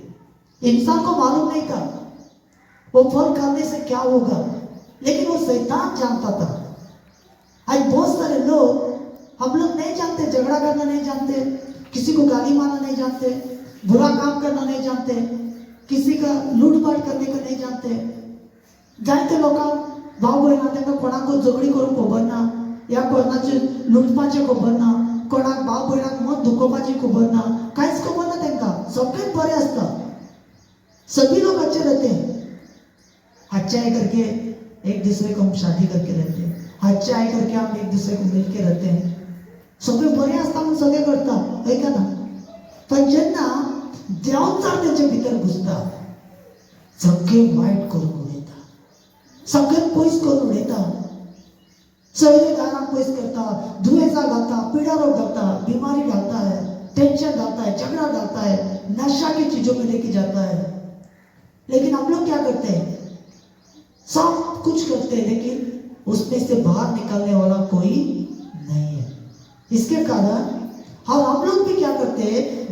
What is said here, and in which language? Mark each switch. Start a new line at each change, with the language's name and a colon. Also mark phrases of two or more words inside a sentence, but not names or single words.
Hindi: इंसान को मालूम नहीं था वो फल खाने से क्या होगा, लेकिन वो शैतान जानता था. आज बहुत सारे लोग, हम लोग नहीं जानते, झगड़ा करना नहीं जानते, किसी को गाली मारना नहीं जानते, बुरा काम करना नहीं जानते, किसी का लूटपाट करने का नहीं जानते.
Konkani: जायते लोकांक भाव भयणां तांकां कोणाक झगडी करूंक खबर ना, या कोणाची लुटपाची खबर ना, कोणाक भाव भयणाक मत दुखोवपाची खबर ना, कांयच खबर ना तेंकां. सगळेच बरे असता.
Hindi: सभी लोग अच्छे रहते हैं. अच्छा है करके एक दूसरे को हम शादी करके रहते हैं. अच्छा है करके हम एक दूसरे को मिल के रहते हैं.
Konkani: सगळे बरे असता म्हणून सगळे करता,
Hindi: है का ना.
Konkani: पण जेन्ना देवचार तेंचे भितर घुसता, सगळे वायट करून उडयता, सगळे पयस करून उडयता. सगळे दारांक पयस करता, दुयेंसां घालता, पीड़ा रोग घालता,
Hindi: बीमारी डालता है, टेंशन डालता है, झगड़ा डालता है, नशा की चीजों में लेके जाता है. लेकिन हम लोग क्या करते हैं? सब कुछ करते हैं, लेकिन उसमें से बाहर निकलने वाला कोई नहीं है. इसके कारण हम लोग भी क्या करते हैं?